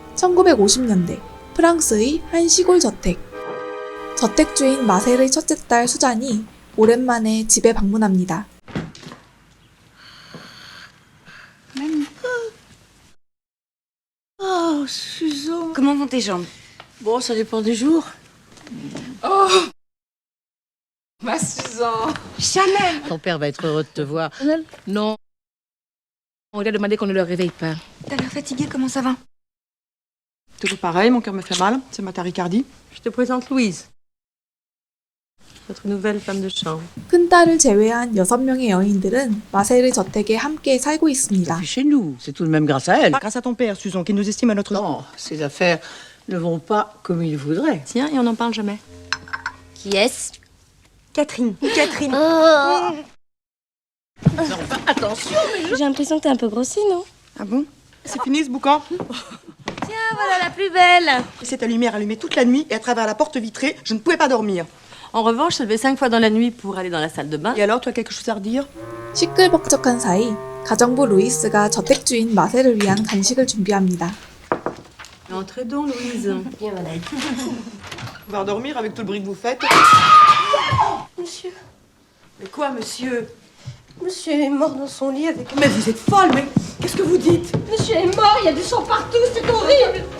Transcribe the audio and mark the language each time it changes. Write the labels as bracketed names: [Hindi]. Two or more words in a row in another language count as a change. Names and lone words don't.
[Korean] 1950년대 프랑스의 한 시골 저택. 저택주인 마셀의 첫째 딸 수잔이 오랜만에 집에 방문합니다. [French] Oh, Suzanne. Comment vont tes jambes? Bon, ça dépend des jours. Oh, ma Suzanne. Chanel! Ton père va être heureux de te voir. Non. On lui a demandé qu'on ne le réveille pas. T'as l'air fatiguée, comment ça va? Toujours pareil, mon cœur me fait mal. C'est ma tachycardie. Je te présente Louise. Notre nouvelle femme de chambre. [Korean] 큰딸을 제외한 6명의 여인들은 마셀의 저택에 함께 살고 있습니다. [French] Chez nous, c'est tout de même grâce à elle. Grâce à ton père, Suzanne, qui nous estime à notre... Non, ces affaires ne vont pas comme il voudrait. Tiens, et on n'en parle jamais. Qui est-ce? Catherine. Catherine. Enfin, attention. J'ai l'impression que t'es un peu grossi, non? Ah bon? C'est fini ce boucan? Ah, voilà la plus belle. C'est ta lumière allumée toute la nuit et à travers la porte vitrée, je ne pouvais pas dormir. En revanche, je levais 5 fois dans la nuit pour aller dans la salle de bain. Et alors, tu as quelque chose à redire? [Korean] 시끌벅적한 사이 가정부 루이스가 저택주인 마셀을 위한 간식을 준비합니다. [French] Entrez donc, Louise. Bien, madame. On va redormir avec tout le bruit que vous faites. Monsieur, Mais quoi, monsieur? monsieur est mort dans son lit avec... Mais vous êtes folle, mais qu'est-ce que vous dites? Monsieur est mort, il y a du sang partout, c'est horrible.